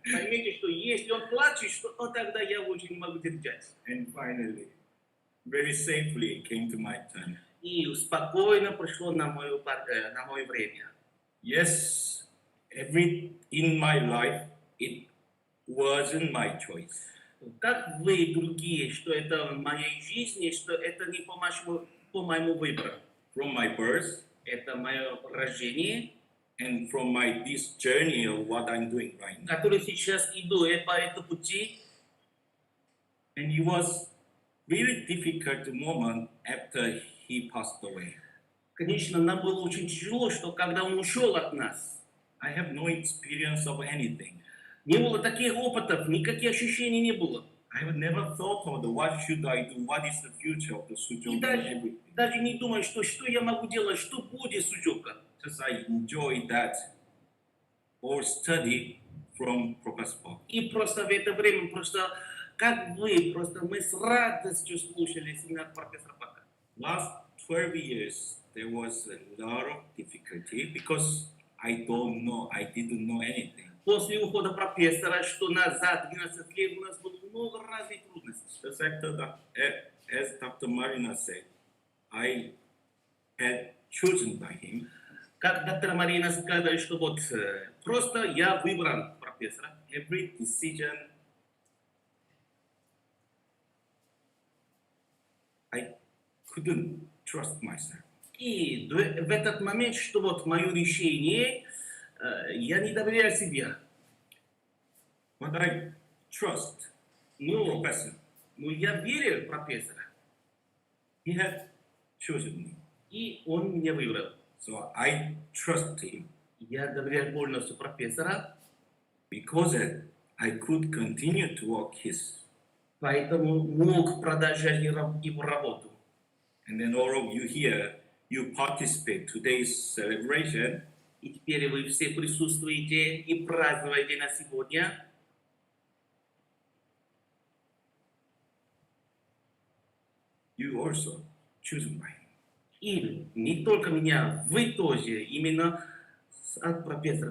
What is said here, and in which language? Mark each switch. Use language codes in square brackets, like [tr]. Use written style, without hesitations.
[ru] Поймите, что если он плачет, что тогда я уже не могу держать. [en] And finally, very safely, it came to my turn. [ru] И спокойно пришло на мое время. [en] Yes, in my life, it wasn't my choice. [ru] Как вы, другие, что это в моей жизни, что это не по моему выбору. [en] From my birth, [ru] Это мое рождение, [en] and from this journey of what I'm doing right now. [ru] который сейчас иду по этому пути. [en] And it was really difficult moment after he passed away. [ru] Конечно, нам было очень тяжело, что когда он ушел от нас, [en] I have no experience of anything. [ru] не было таких опытов, никаких ощущений не было. [en] I have never thought of what should I do, what is the future of the Sujok [ru] И [en] and everything. [ru] даже не думаю, что я могу делать, что будет с Суджока. [en] Just I enjoy that or study from Professor Park. [ru] И просто в это время, просто как вы, просто мы с радостью слушали семинар профессора Пака. [en] Last 12 years, there was a lot of difficulty because I didn't know anything. [ru] После ухода профессора, что назад 12 лет у нас было много разных трудностей. [en] Just as Dr. Marina said, I had chosen by him. [ru] Как доктор Марина сказала, что вот просто я выбран профессора. [en] Every decision I couldn't trust myself. [ru] И в этот момент, что вот мое решение, я не доверяю себе. [en] But I trust the professor. [ru] Ну, я верю профессора. [en] He had chosen me. [ru] И он меня выбрал. [en] So I trust him. [ru] Я доверяю полностью профессора. [en] Because I could continue to work [ru] Поэтому мог продолжать его работу. [en] And then all of you here, you participate today's celebration. [ru] И теперь вы все присутствуете и празднуете на сегодня. [en] You also chosen by him. [ru] И не только меня, вы тоже, именно от профессора.